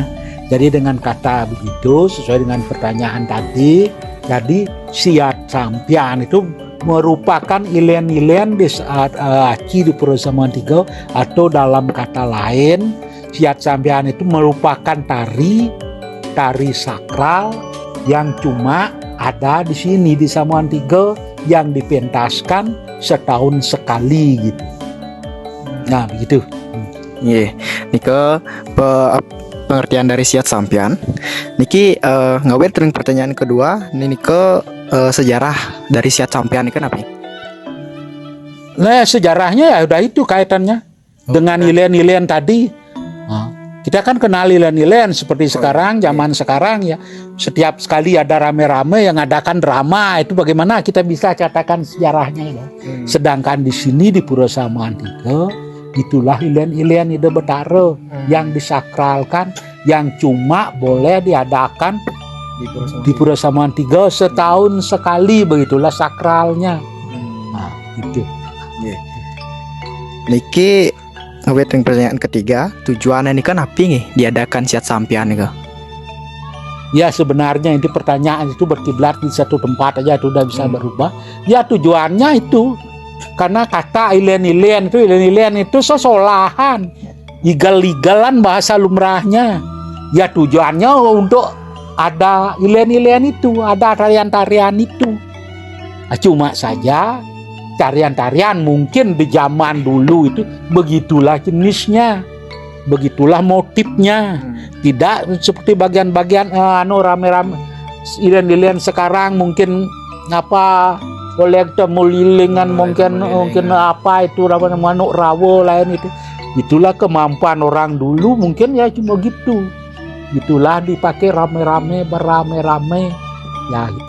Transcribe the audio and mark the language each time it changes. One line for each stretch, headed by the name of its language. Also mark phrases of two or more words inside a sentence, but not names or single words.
Indonesian: Jadi dengan kata begitu sesuai dengan pertanyaan tadi, jadi Siat Sampian itu merupakan ilen-ilen di saat aci di Pura Samuan Tiga, atau dalam kata lain Siat Sampian itu merupakan tari sakral yang cuma ada di sini di Samuan Tiga, yang dipentaskan setahun sekali gitu. Nah begitu. Iya, Niki pengertian dari Siat Sampian.
Balinese: Niki ngawet ring
Indonesian: pertanyaan kedua. Niki sejarah dari Siat Sampian ini kan apa? Nah sejarahnya ya udah itu kaitannya dengan ilen-ilen tadi. Kita kan kenal ilen-ilen seperti sekarang, zaman sekarang ya. Setiap sekali ada rame-rame yang ngadakan drama, itu bagaimana kita bisa katakan sejarahnya ya. Sedangkan di sini di Pura Samuan Tiga, itulah ilen-ilen Ide Betara yang disakralkan, yang cuma boleh diadakan di Pura Samuan Tiga setahun sekali, begitulah sakralnya. Nah, itu.
Balinese: Niki ngawet ring
Indonesian: pertanyaan ketiga, tujuannya ini kan apa nih diadakan Siat Sampian nih? Ya sebenarnya ini pertanyaan itu berkiblat di satu tempat aja, itu udah bisa berubah. Ya tujuannya itu karena kata ilen-ilen itu sesolahan. igal-igalan bahasa lumrahnya. Ya tujuannya untuk ada ilen-ilen itu, ada tarian-tarian itu. Cuma saja tarian-tarian mungkin di zaman dulu itu begitulah jenisnya, begitulah motifnya. Tidak seperti bagian-bagian rame-rame ilen-ilen sekarang mungkin apa kolektor mulilingan mungkin apa itu manuk rawo lain itu. Itulah kemampuan orang dulu mungkin ya cuma gitu. Itulah dipakai rame-rame berame-rame ya itu.